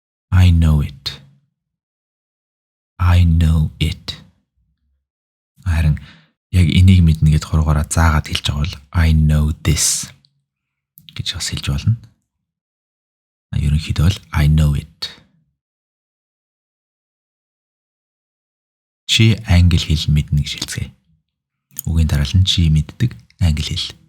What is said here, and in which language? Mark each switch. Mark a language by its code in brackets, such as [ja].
[en] I know it. I know it. [mn] Харин яг энийг мэднэ гэд хуруугаараа заагаад хэлж байгаа бол [en] I know this [mn] гэж бас хэлж болно. [en] Ерөнхийдөө бол I know it. [mn] Чи англи хэл мэднэ гэж хэлцгээе. Үгийн дараал нь чи мэддэг англи хэл.